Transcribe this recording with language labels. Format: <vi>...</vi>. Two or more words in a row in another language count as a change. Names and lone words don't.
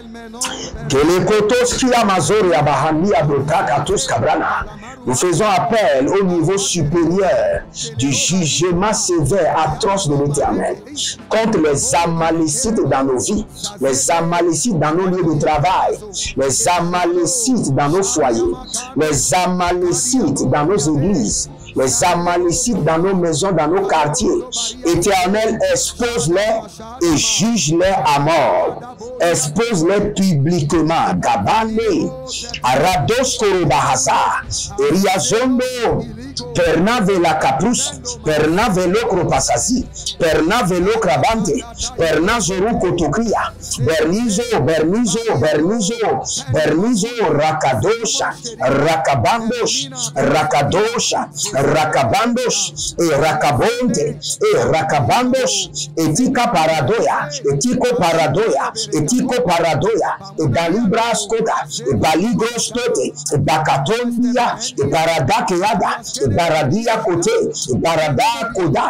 <fr>Nous faisons appel au niveau supérieur du jugement sévère, atroce de l'Éternel contre les Amalécites dans nos vies, les Amalécites dans nos lieux de travail, les Amalécites dans nos foyers, les Amalécites dans nos églises, les Amalécites dans nos maisons, dans nos quartiers. Éternel, expose-les et juge-les à mort. Expose-les publiquement. Gabane, Arados Korebahaza, Eriazondo, Pernavela Caprus, Pernavelo Kropasasi, Pernavelo Krabante, Pernazoru Kotokria, Bernizo, Rakadosha, Rakabandos, et Rakabonte, et Rakabandos, et Tika Paradoya, et Tiko Paradoya, et Balibras Kota, et Baligros Tote, et Bakatondia, et Baradakeada, et Baradia Kote, et Barada Koda,</fr>